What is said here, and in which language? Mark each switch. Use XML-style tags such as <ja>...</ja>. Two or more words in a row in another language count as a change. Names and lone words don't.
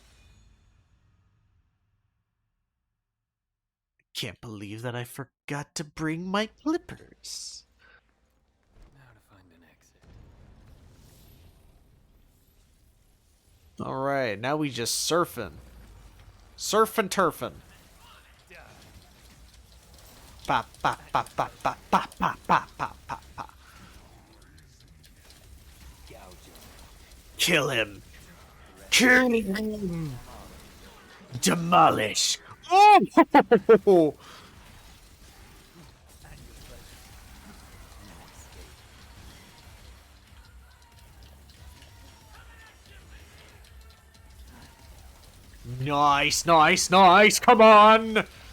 <en>Can't believe that I forgot to bring my clippers. Now to find an exit. Alright, now we just surfing. Surfing turfing. Ba ba ba ba ba ba ba ba ba ba ba. Kill him. Kill him. Demolish. Oh! Nice, nice, nice. Come on.</en>